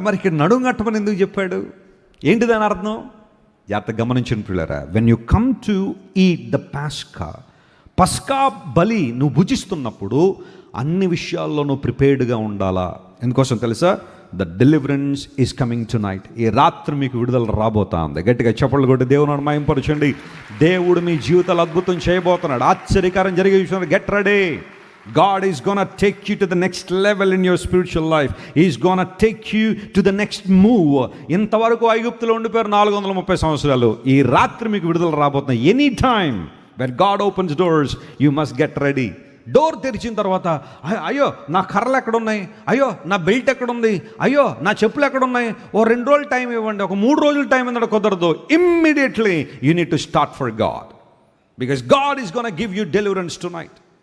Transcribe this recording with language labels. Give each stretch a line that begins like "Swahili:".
Telugu: మరి ఇక్కడ నడుము కట్టమని ఎందుకు చెప్పాడు? ఏంటి దాని అర్థం? జాగ్రత్తగా గమనించిన పిల్లరా,
English: when you come to eat the
Telugu: పస్కా బలి నువ్వు భుజిస్తున్నప్పుడు అన్ని విషయాల్లో నువ్వు ప్రిపేర్డ్గా ఉండాలా. ఎందుకోసం తెలుసా?
English: The deliverance is coming tonight.
Telugu: ఈ రాత్రి మీకు విడుదల రాబోతా ఉంది. గట్టిగా చప్పట్లు కొట్టి దేవుని మహిమపరచండి. దేవుడు మీ జీవితాలు అద్భుతం చేయబోతున్నాడు. ఆశ్చర్యకారం జరిగే విషయం.
English: Get ready. God is going to take you to the next level in your spiritual life. He is going to take you to the next move.
Telugu: ఇంతవరకు ఐగుప్తులో ఉండిపోయారు 430 సంవత్సరాలు. ఈ రాత్రి మీకు విడుదల రాబోతుంది.
English: Any time when God opens doors, you must get ready.
Telugu: Door తెరిచిన తర్వాత అయ్యో నా కర్రలు ఎక్కడున్నాయి, అయ్యో నా బెల్ట్ ఎక్కడుంది, అయ్యో నా చెప్పులు ఎక్కడున్నాయి, ఓ 2 రోజులు టైం ఇవ్వండి, ఒక 3 రోజులు టైం ఇవ్వండి, కుదరదు.
English: Immediately you need to start for God, because God is gonna give you deliverance tonight.